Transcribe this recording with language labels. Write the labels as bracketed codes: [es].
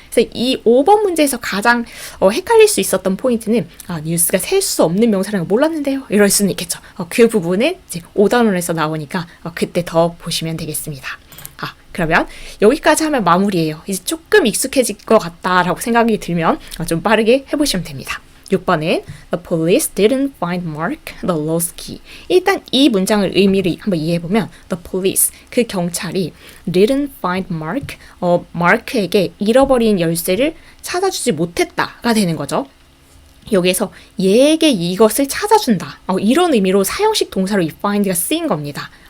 [ko] 그래서 이 5번 문제에서 가장 헷갈릴 수 있었던 포인트는 뉴스가 셀 수 없는 명사라는 걸 몰랐는데요. 이럴 수는 있겠죠. 그 부분은 이제 5단원에서 나오니까 그때 더 보시면 되겠습니다. 그러면 여기까지 하면 마무리예요. 이제 조금 익숙해질 것 같다라고 생각이 들면 좀 빠르게 해보시면 됩니다. 6번은 [en] The police didn't find Mark, the lost key. [ko] 일단 이 문장을 의미를 한번 이해해보면 The police, 그 경찰이 [en] didn't find Mark, [ko] 마크에게 잃어버린 열쇠를 찾아주지 못했다가 되는 거죠. 여기에서 얘에게 이것을 찾아준다. 이런 의미로 사형식 동사로 이 find가 쓰인 겁니다.